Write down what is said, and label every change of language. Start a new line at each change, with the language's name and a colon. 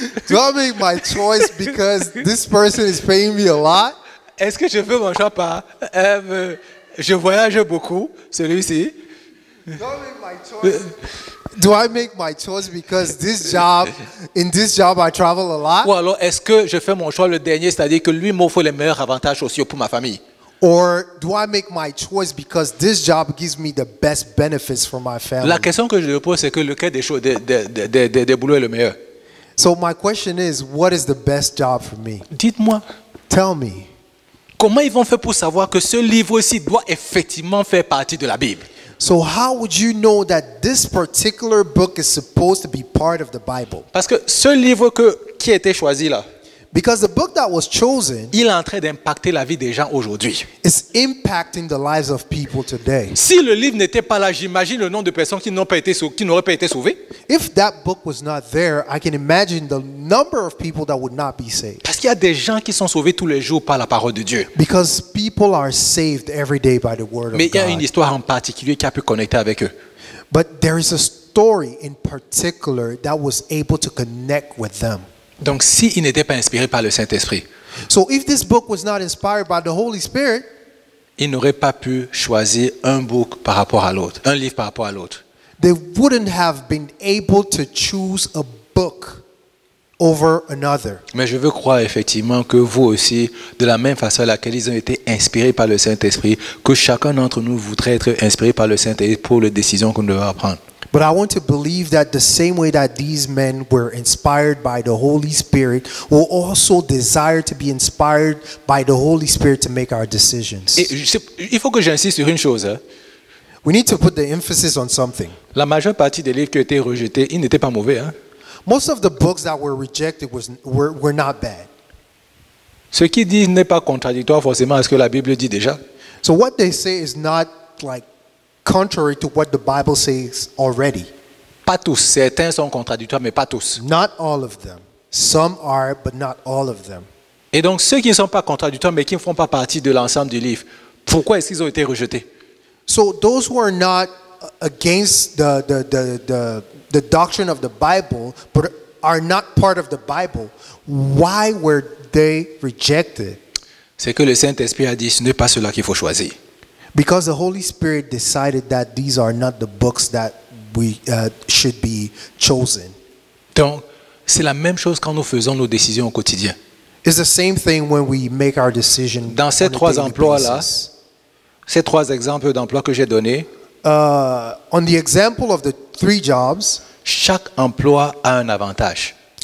English: Do I make my choice because this person is paying me a lot?
French: Est-ce que je fais mon choix par je voyage beaucoup, celui-ci?
English: Do I make my choice because in this job I travel a lot?
French: Ou alors est-ce que je fais mon choix le dernier, c'est-à-dire que lui m'offre les meilleurs avantages sociaux pour ma famille?
English: Or do I make my choice because this job gives me the best benefits for my family?
French: La question que je me pose, c'est que lequel des boulots est le meilleur?
English: So my question is, what is the best job for me?
French: Dites-moi,
English: Tell me.
French: comment ils vont faire pour savoir que ce livre-ci doit effectivement faire partie de la Bible?
English: So how would you know that this particular book is supposed to be part of the Bible?
French: Parce que ce livre qui a été choisi là,
English: Because the book that was chosen
French: il est en train d'impacter la vie des gens aujourd'hui.
English: is impacting the lives of people today.
French: Si le livre n'était pas là, j'imagine le nombre de personnes qui n'auraient pas été sauvées.
English: If that book was not there, I can imagine the number of people that would not be saved.
French: Parce qu'il y a des gens qui sont sauvés tous les jours par la parole de Dieu.
English: Because people are saved every day by the word of
French: Mais il y a une
English: God.
French: histoire en particulier qui a pu connecter avec eux.
English: But there is a story in particular that was able to connect with them.
French: Donc s'il n'était pas inspiré par le Saint-Esprit,
English: So if this book was not inspired by the Holy Spirit,
French: ils n'auraient pas pu choisir un book par rapport à l'autre, un livre par rapport à l'autre.
English: They wouldn't have been able to choose a book over another.
French: Mais je veux croire effectivement que vous aussi, de la même façon à laquelle ils ont été inspirés par le Saint-Esprit, que chacun d'entre nous voudrait être inspiré par le Saint-Esprit pour les décisions qu'on devra prendre.
English: But I want to believe that the same way that these men were inspired by the Holy Spirit, we'll also desire to be inspired by the Holy Spirit to make our decisions.
French: Et il faut que j'insiste sur une chose. Hein.
English: We need to put the emphasis on something.
French: La majeure partie des livres qui ont été rejetés, ils n'étaient pas mauvais. Hein.
English: Most of the books that were rejected were not bad.
French: Ce qui dit n'est pas contradictoire forcément à ce que la Bible dit déjà.
English: So what they say is not like contrary to what the Bible says already.
French: Pas tous. Certains sont contradictoires, mais pas tous.
English: Not all of them. Some are, but not all of them.
French: Et donc, ceux qui ne sont pas contradictoires, mais qui ne font pas partie de l'ensemble du livre, pourquoi est-ce qu'ils ont été rejetés?
English: So those who are not against the doctrine of the Bible, but are not part of the Bible, why were they rejected?
French: C'est que le Saint-Esprit a dit, ce n'est pas cela qu'il faut choisir.
English: Because the Holy Spirit decided that these are not the books that we should be chosen.
French: Donc, c'est la même chose quand nous faisons nos décisions au quotidien.
English: It's the same thing when we make our decision.
French: Dans ces on a trois
English: daily
French: emplois-là,
English: basis.
French: ces trois exemples d'emplois que j'ai donnés,
English: On the example of the 3 jobs,
French: chaque emploi a un avantage.